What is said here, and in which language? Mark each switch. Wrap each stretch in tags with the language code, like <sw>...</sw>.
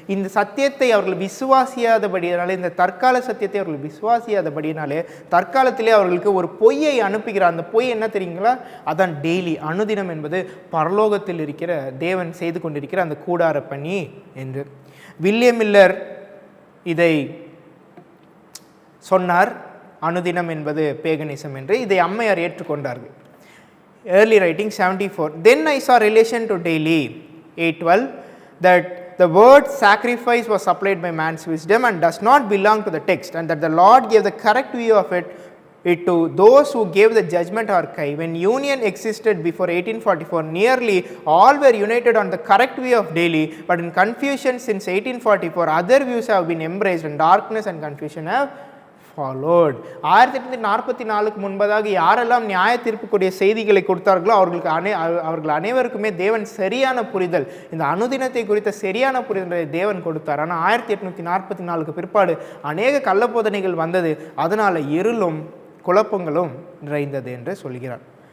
<ta>இந்த சத்தியத்தை அவர்கள் விசுவாசியாதபடியினாலே, இந்த தற்கால சத்தியத்தை அவர்கள் விசுவாசியாதபடியினாலே தற்காலத்திலே அவர்களுக்கு ஒரு பொய்யை அனுப்புகிறார். அந்த பொய் என்ன தெரியுங்களா? அதான் டெய்லி, அனுதினம் என்பது பரலோகத்தில் இருக்கிற தேவன் செய்து கொண்டிருக்கிற அந்த கூடார பணி என்று. வில்லியம் மில்லர் இதை சொன்னார், அனுதினம் என்பது பேகனிசம் என்று. இதை அம்மையார் ஏற்றுக்கொண்டார்கள்.</ta> <en>Early writing 74. Then I saw relation to daily 8:12 that the word sacrifice was supplied by man's wisdom and does not belong to the text, and that the Lord gave the correct view of it to those who gave the judgment archive. When union existed before 1844, nearly all were united on the correct view of daily, but in confusion since 1844 other views have been embraced and darkness and confusion have followed.</en> <ta>1844 முன்பதாக யாரெல்லாம் நியாய தீர்ப்புக்குரிய செய்திகளை கொடுத்தார்களோ அவர்கள் அனைவருக்குமே தேவன் சரியான புரிதல், இந்த அனுதினத்தை குறித்த சரியான புரிதலை தேவன் கொடுத்தார். ஆனால் 1844 பிற்பாடு அநேக கள்ளப்போதனைகள் வந்தது, அதனால் இருளும் குழப்பங்களும் நிறைந்தது என்று சொல்கிறார்.</ta>